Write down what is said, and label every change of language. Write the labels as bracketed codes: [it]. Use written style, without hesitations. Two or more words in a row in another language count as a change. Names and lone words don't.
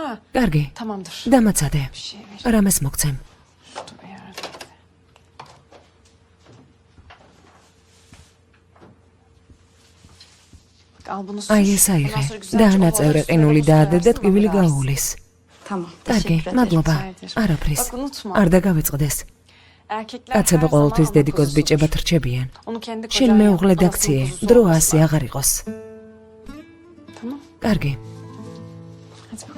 [ka] კარგი, [tr] tamamdır. [ka] დამაცადე. [tr] Bir şey ver. [ka] რამეს მოგცემ? [tr] Dur, yardım et. Bak, al bunu sür. [ka] აი ეს აიღე [tr] Ondan sonra [ka] და [tr] güzelce [ka] ანაწევრე [tr] ovaları [ka] ყინული [tr] sürersin, [ka] დაადე და [tr] sürersin, [ka] ტკივილი [tr] ama [ka] გაუვლის. [tr] Tamam. [ka] კარგი, [tr] Teşekkür ederim. [ka] მადლობა. [tr] ederim. [ka] არაფრის. [tr] Bak unutma. [ka] არ დაგავიწყდეს. [tr] Erkekler [ka] კაცები [tr] her zaman [ka] ყოველთვის [tr] ana [ka] დედიკოს [tr] kuzusudur. [ka] ბიჭებად რჩებიან. [tr] Onu kendi [ka] შენ [tr] kocan [ka] მეუღლე [tr] yap, [ka] დაქციე, [tr] anasının kuzusu [ka] დრო [tr] olmaz. [ka] ასე აღარ იყოს. [tr] Tamam. [ka] კარგი, [tr] Hadi bakalım.